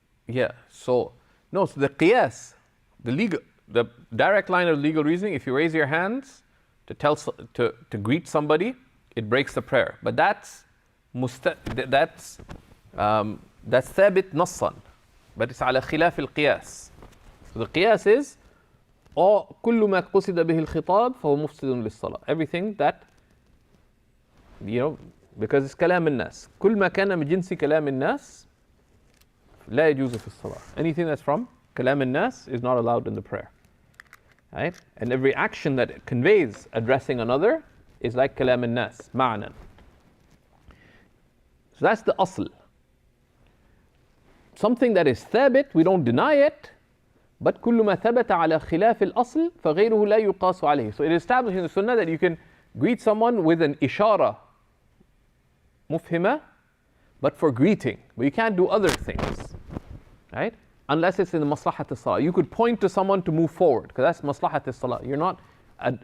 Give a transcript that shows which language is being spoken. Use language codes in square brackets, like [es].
[en] Yeah. So no. So the qiyas, the direct line of legal reasoning. If you raise your hands to greet somebody, it breaks the prayer. But that's [ar] ثابت نصا. [en] But it's [ar] على خلاف القياس. [en] So the qiyas is [ar] كل ما قصد به الخطاب فهو مفسد للصلاة. [en] Everything that, because it's [ar] كلام الناس. كل ما كان من جنس كلام الناس لا يجوز في الصلاة. [en] Anything that's from [ar] كلام الناس [en] is not allowed in the prayer. Right? And every action that conveys addressing another is like [ar] كلام الناس معنى. [en] So that's the asl. Something that is [ar] ثابت, [en] we don't deny it, but [ar] كل ما ثبت على خلاف الأصل فغيره لا يقاس عليه. [en] So it is established in the Sunnah that you can greet someone with an ishara مفهمة, but for greeting. But you can't do other things, right? Unless it's in the maslahat as-salah. You could point to someone to move forward, because that's maslahat as-salah.